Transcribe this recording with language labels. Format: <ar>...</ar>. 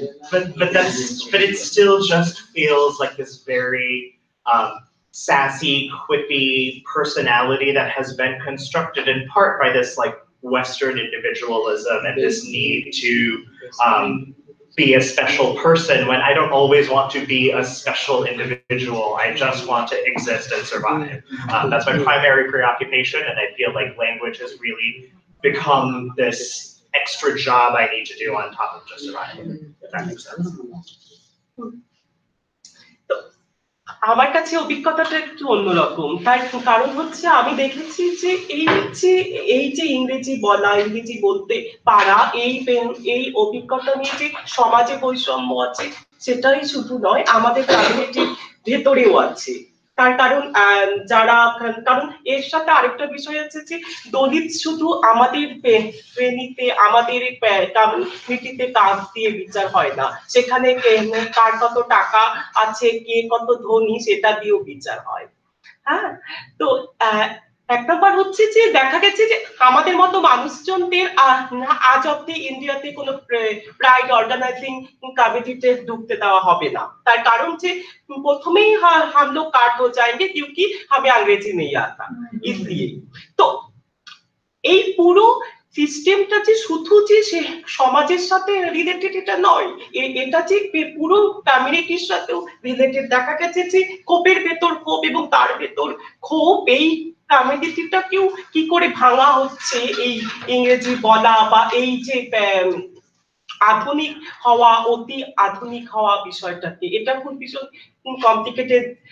<en>But it still just feels like this very sassy, quippy personality that has been constructed in part by this like Western individualism and this need to be a special person, when I don't always want to be a special individual. I just want to exist and survive. That's my primary preoccupation, and I feel like language has really become this extra job I need to do on top of just surviving, if that makes sense.</en> <bn>আমার কাছে অভিজ্ঞতাটা একটু অন্যরকম, তার কারণ হচ্ছে আমি দেখেছি যে এই যে ইংরেজি বলা, ইংরেজি বলতে পারা, এই অভিজ্ঞতা নিয়ে যে সমাজে বৈষম্য আছে সেটাই শুধু নয়, আমাদের কমিউনিটির ভেতরেও আছে। তার কারণ কারণ এর সাথে আরেকটা বিষয় আছে যে দলিত শুধু আমাদের শ্রেণীতে, আমাদের কমিউনিটিতে কাজ দিয়ে বিচার হয় না, সেখানে কার কত টাকা আছে, কে কত ধনী সেটা দিয়েও বিচার হয়। হ্যাঁ, তো এক নম্বর হচ্ছে যে দেখা গেছে যে আমাদের মতো মানুষজনদের আজ অব্দি ইন্ডিয়াতে কোনো প্রাইড অর্গানাইজিং কমিটিতে ঢুকতে দেওয়া হবে না। তার কারণ যে প্রথমেই</bn> <hi>हम लोग काट हो जाएंगे क्योंकि हमें अंग्रेजी नहीं आता, इसलिए।</hi> <bn>তো এই পুরো সিস্টেমটা যে শুধু যে সমাজের সাথে রিলেটেড এটা নয়, এটা যে পুরো কমিউনিটির সাথেও রিলেটেড। দেখা গেছে যে ক্ষোভের ভেতর ক্ষোভ এবং তার ভেতর ক্ষোভ, এই কমিউনিটিটাকেও কি করে ভাঙা হচ্ছে এই ইংরেজি বলা বা এই যে আধুনিক হওয়া, অতি আধুনিক হওয়া বিষয়টাকে, এটা খুব ভীষণ কমপ্লিকেটেড।</bn>